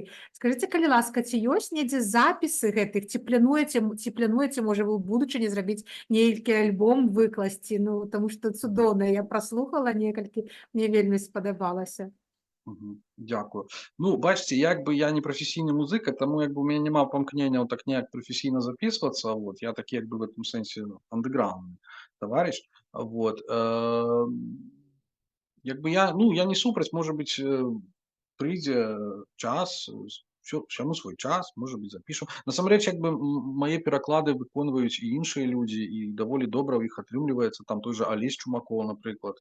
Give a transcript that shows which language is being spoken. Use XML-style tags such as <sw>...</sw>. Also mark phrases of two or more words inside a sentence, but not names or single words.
<be>Скажыце, калі ласка, ці ёсць недзе запісы гэтых, ці плануеце, можа, вы ў будучыні зрабіць нейкі альбом выкласці? Ну, таму што цудоўна, я праслухала некалькі, мне вельмі спадабалася. Дзякую. Ну, бачыце, як бы я не прафесійны музыка, таму як бы у мяне няма памкненняў так неяк прафесійна записвацца. Вот. Я такі як бы</be> <ru>в этом</ru> <be>сэнсе андэграундны таварыш. Вот. Як бы я не супраць, можа быць, прыйдзе час, всяму свой час, можа быць, запішам. Насамрэч, як бы мае пераклады выконваюць і іншыя людзі, і даволі добра ў іх атрымліваецца, там</be> <ru>той же</ru> <be>Алесь Чумакоў, напрыклад.</be>